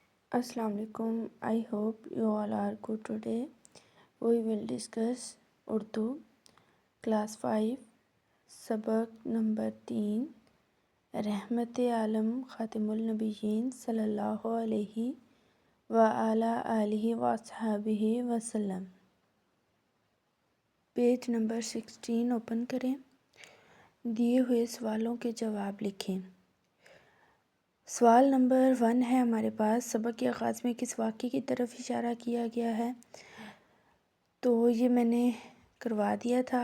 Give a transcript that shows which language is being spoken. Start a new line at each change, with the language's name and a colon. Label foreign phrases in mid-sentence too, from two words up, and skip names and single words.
Arabic: السلام عليكم.
English: I hope you all are good today. We will discuss Urdu class 5
Urdu: سبق نمبر 3 رحمتِ عالم
Arabic: خاتم النبيين صلى الله عليه وعلى آله وأصحابه وسلم.
Urdu: پیج نمبر 16 اوپن کریں. دیے ہوئے سوالوں کے جواب لکھیں. سوال نمبر 1 ہے ہمارے پاس، سبق کے آغاز میں کس واقعے کی طرف اشارہ کیا گیا ہے? تو یہ میں نے کروا دیا تھا.